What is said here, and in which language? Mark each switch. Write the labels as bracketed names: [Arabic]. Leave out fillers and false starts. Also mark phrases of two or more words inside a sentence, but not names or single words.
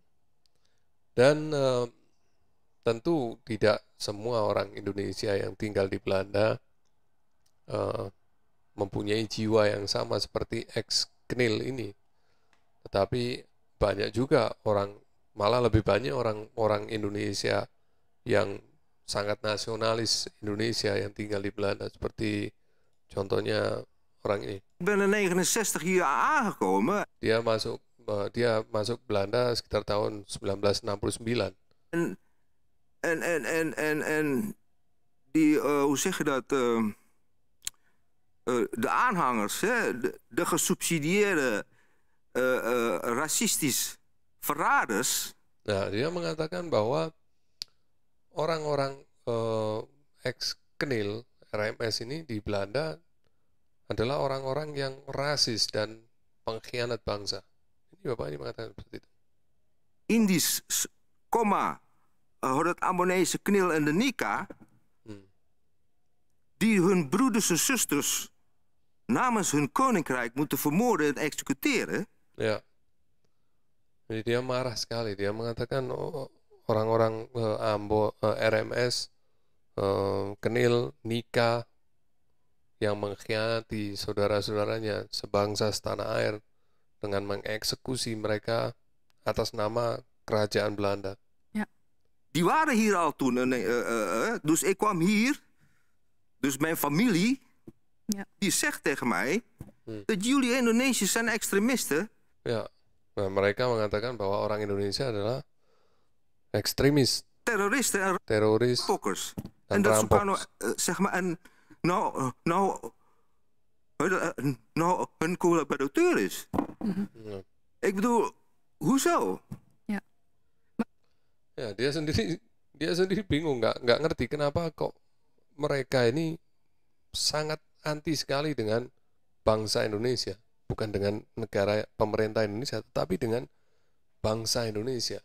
[Indonesian] Dan tentu tidak semua orang Indonesia yang tinggal di Belanda mempunyai jiwa yang sama seperti ex-Knil ini, tetapi banyak juga malah lebih banyak orang Indonesia yang sangat nasionalis Indonesia yang tinggal di Belanda, seperti contohnya orang ini. [Dutch] Ik ben in 69 hier aangekomen. [Indonesian] Dia masuk Belanda sekitar tahun 1969. [Dutch] En hoe zeg je dat, de aanhangers, hè, de gesubsidieerde racistisch verraders. [Indonesian] Nah, dia mengatakan bahwa orang-orang ex-Knil RMS ini di Belanda adalah orang-orang yang rasis dan pengkhianat bangsa. Ini Bapak ini mengatakan seperti itu. [Dutch] Indisch, dat Ambonese Knil en de Nika, die hun broeders en zusters namens hun koninkrijk moeten vermoorden en executeren. [Indonesian] Ya. Jadi dia marah sekali. Dia mengatakan orang-orang RMS, Knil, Nika yang mengkhianati saudara-saudaranya sebangsa setanah air dengan mengeksekusi mereka atas nama kerajaan Belanda. [Dutch] Ja. Die waren hier al toen. Dus ik kwam hier. Dus mijn familie, die zegt tegen mij dat jullie Indonesiërs zijn extremisten. [Indonesian] Ya, nah, mereka mengatakan bahwa orang Indonesia adalah ekstremis, [Dutch] terroristen en [Indonesian] teroris [Dutch] rampokkers. [Indonesian] dan [Dutch] dat [Indonesian] rampok. [Dutch] Zeg maar, hun collaborateur is. [Indonesian] Ya. [Dutch] Ik bedoel, hoezo? [Indonesian] Ya, dia sendiri bingung, nggak ngerti kenapa kok mereka ini sangat anti sekali dengan bangsa Indonesia, bukan dengan negara pemerintah Indonesia, tetapi dengan bangsa Indonesia.